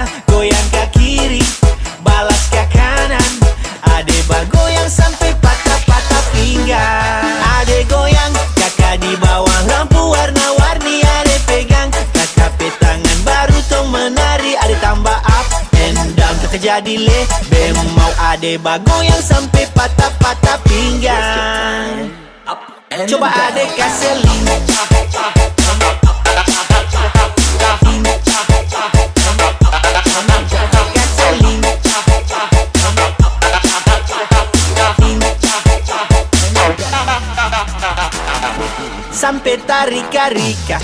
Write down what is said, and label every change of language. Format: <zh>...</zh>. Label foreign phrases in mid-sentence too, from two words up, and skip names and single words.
<id>Goyang ke kiri, balas ke kanan. Adek bagoyang sampai patah-patah pinggang. Adek goyang, kakak di bawah lampu warna-warni. Adek pegang, kakak petangan baru tong menari. Adek tambah</id> <en>up and down,</en> <id>kakak jadi lebih mau. Adek bagoyang sampai patah-patah pinggang. Coba adek kasih lincah. Sampai tarika-rika.</id>